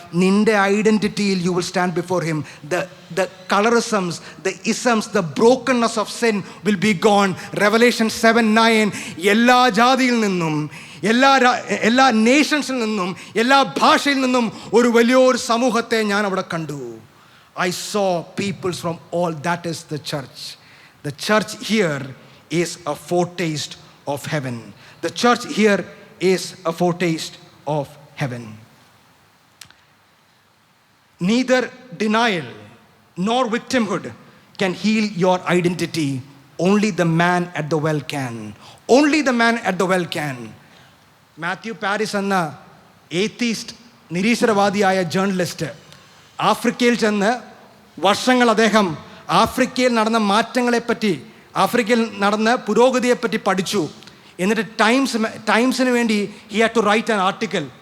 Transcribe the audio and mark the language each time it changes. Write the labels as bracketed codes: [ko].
[ml] നിന്റെ ഐഡൻറ്റിറ്റിയിൽ [en] You will stand before him. The colourisms, the isms, the brokenness of sin will be gone. [ml] Revelation 7:9. എല്ലാ ജാതിയിൽ നിന്നും, എല്ലാ നേഷൻസിൽ നിന്നും, എല്ലാ ഭാഷയിൽ നിന്നും ഒരു വലിയൊരു സമൂഹത്തെ ഞാൻ അവിടെ കണ്ടു. [en] I saw peoples from all. That is the church. The church here is a foretaste of heaven. The church here is a foretaste of heaven. Neither denial nor victimhood can heal your identity. Only the man at the well can. Only the man at the well can. [ml] Mathew Paris എന്ന atheist, നിരീശ്വരവാദിയായ journalist ആഫ്രിക്കയിൽ ചെന്ന് വർഷങ്ങൾ അദ്ദേഹം ആഫ്രിക്കയിൽ നടന്ന മാറ്റങ്ങളെപ്പറ്റി, ആഫ്രിക്കയിൽ നടന്ന പുരോഗതിയെപ്പറ്റി പഠിച്ചു. എന്നിട്ട് ടൈംസിന് വേണ്ടി [en] He had to write an article.